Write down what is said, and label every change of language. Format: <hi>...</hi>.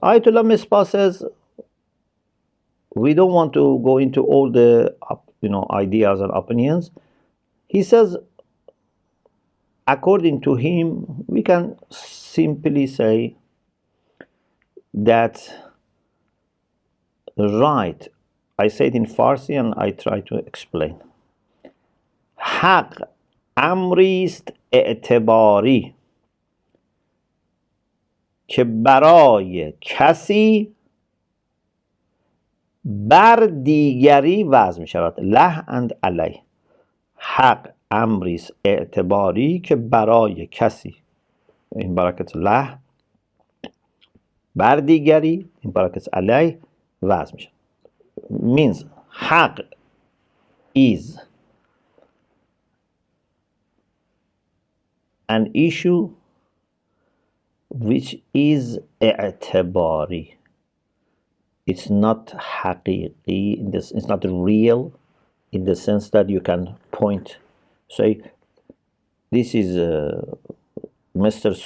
<en>Ayat Misbah says we don't want to go into all the ideas and opinions. He says, according to him, we can simply say that right, I say it in Farsi and I try to explain.</en> <fa>حق امریست اعتباری که برای کسی بر دیگری وضع می شود. له and علی. حق امری است اعتباری که برای کسی، این براکت له، بر دیگری، این براکت علی، وضع می شود.</fa> <en>means حق is an issue which is اعتباری. It's not حقیقی, it's not real in the sense that you can point, say, this is Mr.</en>